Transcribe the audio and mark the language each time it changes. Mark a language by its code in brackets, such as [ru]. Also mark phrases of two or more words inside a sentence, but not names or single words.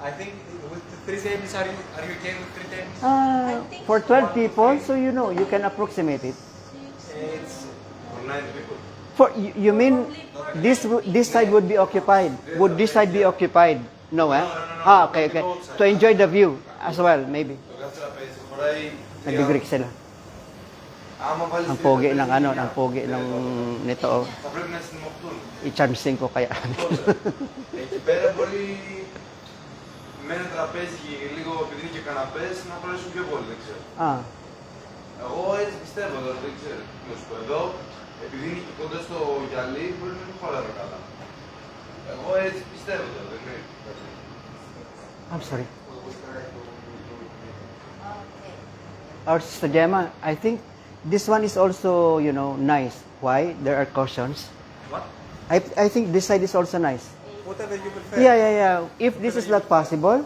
[en] I think with the 3 tables, are you okay with 3 tables? For 12 people, so you know, you can approximate it. It's For 9 people. For you mean this side would be occupied? Would this side be occupied? No, eh? Okay, okay. To enjoy the view as well, maybe. [el] Το κάθε τραπέζι χωράει. [tl] Nag-Greek sila. [el] Άμα βάλεις [tl] Ang [el] τρία [tl] pogi [el] τραπέζια, [tl] ng ano, ang pogi ng nito. Oh. [el] θα πρέπει να συνομωχτούν. [tl] I-charge ko kaya. [el] Εκεί πέρα μπορεί με ένα τραπέζι λίγο επειδή είναι και καναπές να χωρέσουν πιο πολύ, δεν ξέρω. Ah, Εγώ έτσι πιστεύω, τώρα δεν ξέρω. Να σου πω εδώ, επειδή είναι και κοντά στο γυαλί, μπορεί να μην χωράνε καλά. Εγώ έτσι πιστεύω τώρα, δεν είναι. [en] I'm sorry. Okay. Our Sister Gemma, I think this one is also, you know, nice. Why? There are cushions. what? I think this side is also nice. Whatever you prefer. Yeah. If this is not possible,